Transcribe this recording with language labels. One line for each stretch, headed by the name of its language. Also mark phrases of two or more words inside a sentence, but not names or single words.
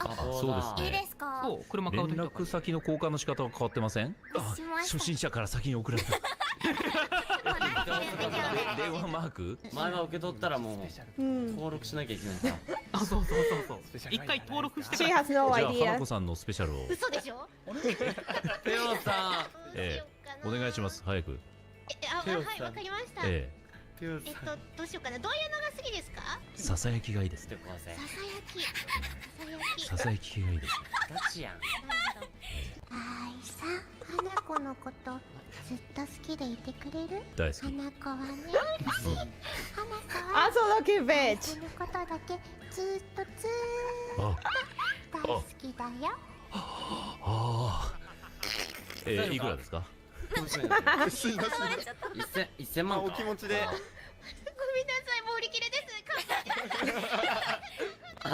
Japanese: そうですね。いいですか？そう、車買連うときとか絡先の交換の仕方は変わってません？あ、しました初心者から先に送られた。電話マーク？前は受け取ったらもう登録しなきゃいけないさ。あ、そう。一回登録して
English: she
Japanese: から。
English: has no
Japanese: じゃあ花
English: idea.
Japanese: 子さんのスペシャルを。嘘でしょ？テオさお願いします早く。はい、わかりました。えテオさんどうしようかな。どういうのが好きですか？ささやきがいいですん。ってこうせ。ささやき系がいいです。ガチやん。あいさ、花子のことずっと好きでいてくれる？大好き。花子はね、花子は
English: Also lucky bitch.
Japanese: このことだけずっとあ大好きだよ。あいくらですか？すいません。 1000万か。お気持ちで。ごめんなさい、もう売り切れです。